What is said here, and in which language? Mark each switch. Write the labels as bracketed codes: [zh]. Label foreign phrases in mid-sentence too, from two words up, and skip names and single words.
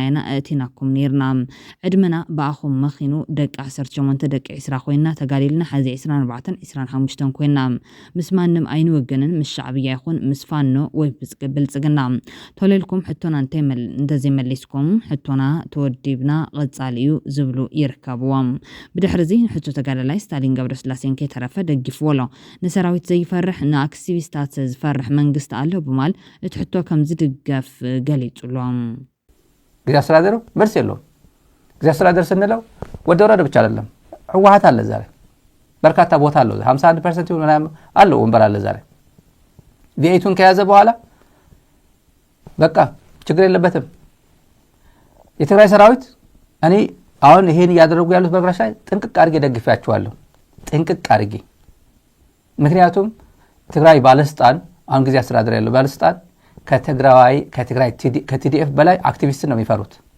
[ti] ኢና እቲናኩም ነርና ዕድመና በኣኹም መኺኑ ደቂ 18 ደቂ 20 ኮይና ተጋሊልና ሓዚ 24 25 ኮይና ምስ ማንም ኣይንወገንን ምስ ሻዕብያ ይኹን ምስ ፋኖ ወይ ብልጽግና ተለልኩም ሕቶና እንደዘይ መሊስኩም ሕቶና ተወዲብና ቀጻልዩ ዝብሉ ይርከብዎም ብድሕሪዚ ሕቶ ተጋዳላይ ስታሊን ገብረስላሴን ከተረፈ ደጊፍዎሎ ንሰራዊት ዘይፈርሕ ንኣክቲቪስታት ዝፈርሕ መንግስቲ ኣሎ ብማል እቲ ሕቶ ከም ዝድገፍ ገሊጹሎም [am] ጊዜ አስተዳደሩ መልስ የለውም። ጊዜ አስተዳደር ስንለው ወደ ወረደ ብቻ አይደለም ህወሓት አለ ዛሬ በርካታ ቦታ አለው 51% ይሁን ምናምን አለው ወንበር አለ ዛሬ ቪኤቱን ከያዘ በኋላ በቃ ችግር የለበትም። የትግራይ ሰራዊት እኔ አሁን ይሄን ያደረጉ ያሉት በግራሽ ላይ ጥንቅቅ አድርጌ ደግፌያቸዋለሁ ጥንቅቅ አድርጌ ምክንያቱም ትግራይ ባለስልጣን አሁን ጊዜ አስተዳደር ያለው ባለስልጣን ከትግራይ ከቲዲኤፍ በላይ አክቲቪስት ነው የሚፈሩት